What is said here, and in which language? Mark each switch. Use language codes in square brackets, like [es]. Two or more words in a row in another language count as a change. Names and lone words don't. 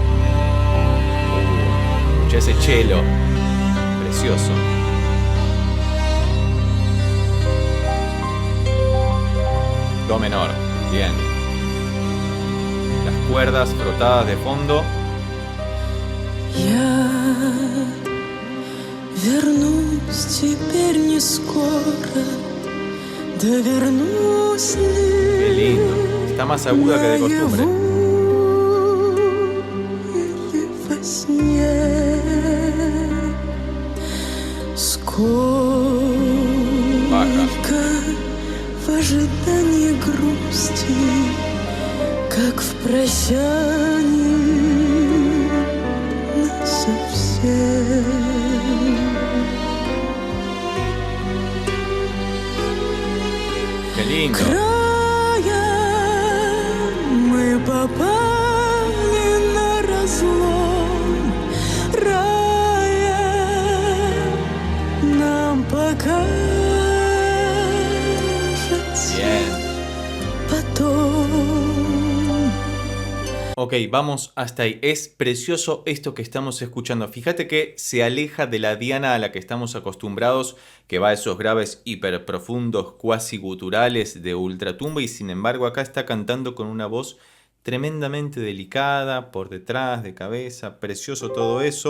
[es] Escucha ese cello. Precioso. Do menor. Bien. Las cuerdas frotadas de fondo. [ru] Вернусь теперь не скоро, да вернусь ли. [es] Qué lindo. Está más aguda que de costumbre. [ru] Или во сне. Сколько в ожидании грусти, как в прощании насовсем. [es] Qué lindo. [ru] Краем мы попали на разлом рая, нам покажется потом. [es] Ok, vamos hasta ahí. Es precioso esto que estamos escuchando. Fíjate que se aleja de la Diana a la que estamos acostumbrados, que va a esos graves hiper profundos, cuasi guturales de ultratumba, y sin embargo acá está cantando con una voz tremendamente delicada, por detrás, de cabeza, precioso todo eso.